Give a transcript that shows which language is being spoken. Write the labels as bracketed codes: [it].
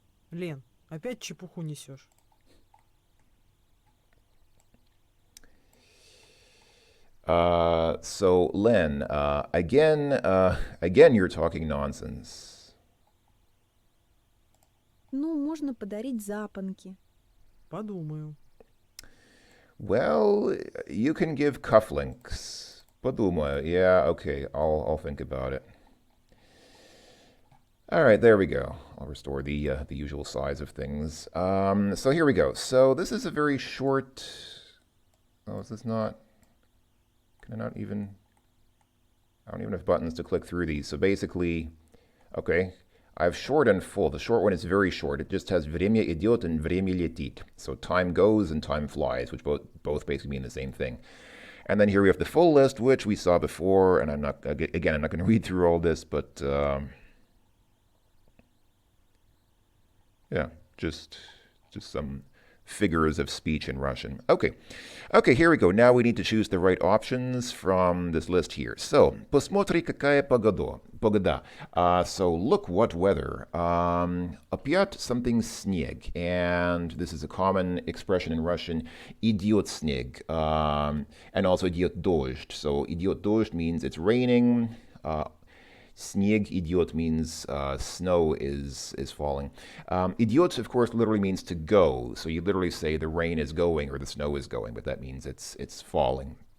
[ru] Лен, опять чепуху несешь. [en] So Len, again, you're talking nonsense. [ru] Ну, можно подарить запонки. Подумаю. [en] Well, you can give cufflinks. [ru] Подумаю. [en] Yeah, okay, I'll think about it. All right, there we go. I'll restore the usual size of things. So here we go. So this is a very short. Oh, is this not? Can I not even? I don't even have buttons to click through these. So basically, okay, I have short and full. The short one is very short. It just has [ru] время идет [en] and [ru] время летит. [en] So time goes and time flies, which both basically mean the same thing. And then here we have the full list, which we saw before. And I'm not going to read through all this, but yeah, just some figures of speech in Russian. Okay, here we go. Now we need to choose the right options from this list here. So, [ru] посмотри, какая погода. [en] So, look what weather. [ru] Опять something снег. [en] And this is a common expression in Russian, [ru] идет снег. [en] And also [ru] идет дождь. [en] So, идет дождь means it's raining. [ru] Снег идет [en] means snow is falling. Идет, of course, literally means to go. So you literally say the rain is going or the snow is going, but that means it's falling.